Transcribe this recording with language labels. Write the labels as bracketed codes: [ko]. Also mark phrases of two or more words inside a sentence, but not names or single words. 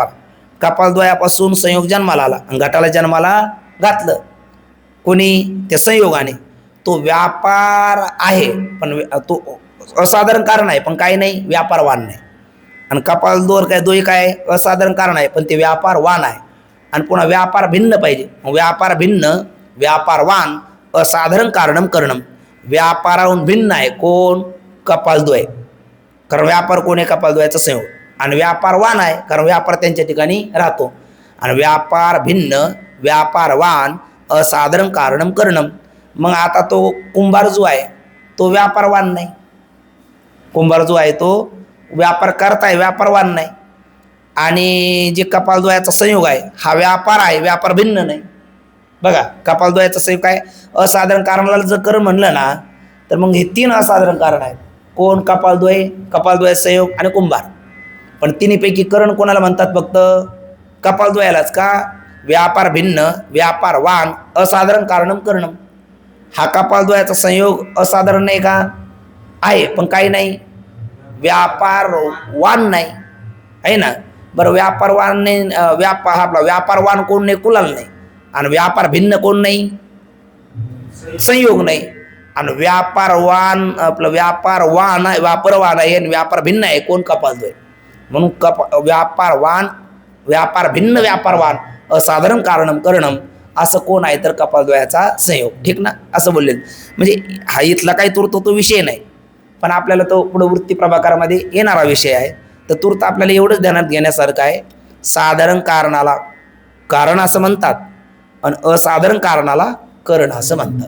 [mr] कपालद्वयापासून संयोग जन्माला आला आणि घटाला जन्माला घातलं कोणी? त्या संयोगाने. तो व्यापार आहे पण तो असाधारण कारण आहे, पण काही नाही, व्यापारवान नाही. आणि कपालद्वय काय? असाधारण कारण आहे पण ते व्यापारवान आहे. आणि पुन्हा व्यापार भिन्न पाहिजे. [sa] व्यापार भिन्न व्यापारवान असाधारण कारणम करणम. [mr] व्यापाराहून भिन्न आहे कोण? कपालद्वय. कारण व्यापार कोण आहे? कपालद्वयाचा संयोग. आणि व्यापारवान आहे कारण व्यापार त्यांच्या ठिकाणी राहतो. [sa] आणि व्यापार भिन्न व्यापारवान असाधारण कारणम करणम. [mr] मग आता तो कुंभार जो आहे तो व्यापारवान नाही. कुंभार जो आहे तो व्यापार करताय, व्यापारवान नाही. आणि जे कपालद्वयाचा संयोग आहे हा व्यापार आहे, व्यापार भिन्न नाही. बघा, कपालद्वयाचा संयोग काय, असाधारण कारणाला जर करण म्हणलं ना तर मग हे 3 असाधारण कारण आहेत. कोण? कपालद्वय संयोग आणि कुंभार. पण तिन्हीपैकी करण कोणाला म्हणतात? फक्त कपालद्वयालाच. का? [sa] व्यापार भिन्न, व्यापारवान, असाधारण कारणम करणम. [mr] हा कपालद्वयाचा संयोग असाधारण नाही का? आहे, पण काही नाही, व्यापारवान नाही, आहे ना. बरं, व्यापारवान नाही, आपला व्यापारवान कोण नाही? कुलाल नाही. आणि व्यापार भिन्न कोण नाही? संयोग नाही. आणि व्यापारवान आपलं व्यापारवान आहे आणि व्यापार भिन्न आहे कोण? कपालद्वय. म्हणून [sa] व्यापारवान, व्यापार भिन्न, व्यापारवान, असाधारण कारणम करणम [mr] असं कोण आहे? तर कपालद्वयाचा संयोग. ठीक ना? असं बोलले. म्हणजे हा इथला काही तूर्त तो विषय नाही, पण आपल्याला तो पुढे वृत्ती प्रभाकरामध्ये येणारा विषय आहे. तर तूर्त आपल्याला एवढंच ध्यानात घेण्यासारखं आहे, साधारण कारणाला कारण असं म्हणतात आणि असाधारण कारणाला करण असं म्हणतात.